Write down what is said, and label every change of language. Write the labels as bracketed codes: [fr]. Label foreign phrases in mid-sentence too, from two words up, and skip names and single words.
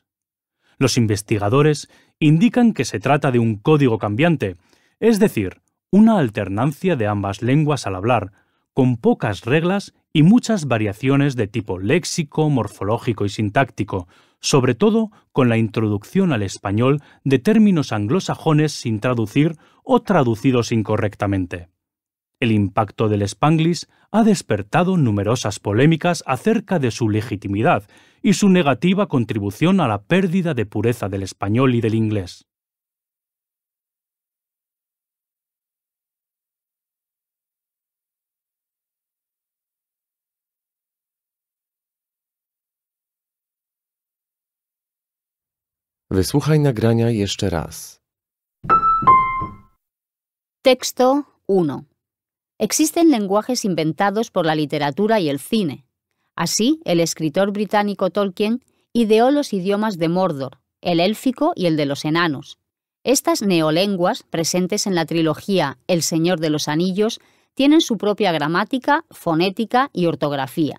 [es] Los investigadores indican que se trata de un código cambiante, es decir, una alternancia de ambas lenguas al hablar, con pocas reglas y muchas variaciones de tipo léxico, morfológico y sintáctico, sobre todo con la introducción al español de términos anglosajones sin traducir o traducidos incorrectamente. El impacto del Spanglish ha despertado numerosas polémicas acerca de su legitimidad y su negativa contribución a la pérdida de pureza del español y del inglés. [pl] Wysłuchaj nagrania jeszcze raz. [es] Texto 1. Existen lenguajes inventados por la literatura y el cine. Así, el escritor británico Tolkien ideó los idiomas de Mordor, el élfico y el de los enanos. Estas neolenguas, presentes en la trilogía El Señor de los Anillos, tienen su propia gramática, fonética y ortografía.